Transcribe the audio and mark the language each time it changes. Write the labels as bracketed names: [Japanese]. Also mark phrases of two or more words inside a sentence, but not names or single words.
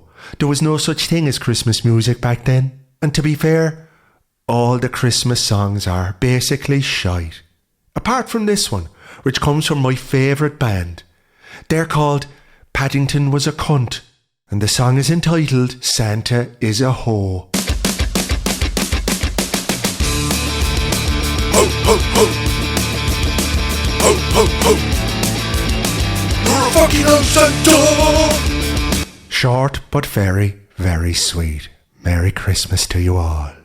[English] There was no such thing as Christmas music back then. And to be fair, all the Christmas songs are basically shite. Apart from this one, which comes from my favourite band. They're called Paddington Was a Cunt, and the song is entitled Santa Is a Hoe. Ho, ho, ho! Ho, ho, ho! You're a fucking old Santa! Short but very, very sweet. Merry Christmas to you all.